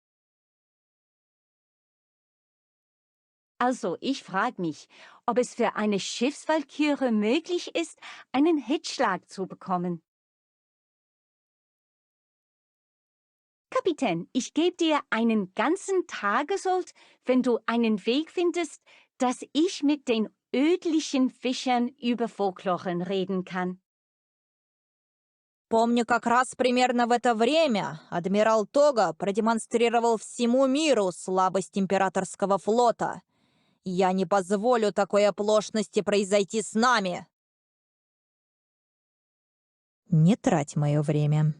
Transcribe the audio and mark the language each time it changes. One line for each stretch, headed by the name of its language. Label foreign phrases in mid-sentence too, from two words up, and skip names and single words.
German: Also, ich frage mich, ob es für eine Schiffswalküre möglich ist, einen Hitzschlag zu bekommen. Kapitän, ich gebe dir einen ganzen Tagesold, wenn du einen Weg findest, dass ich mit den ödlichen Fischern über Folkloren reden kann.
Russian: Помню, как раз примерно в это время адмирал Тога продемонстрировал всему миру слабость императорского флота. Я не позволю такой оплошности произойти с нами. Не трать мое время.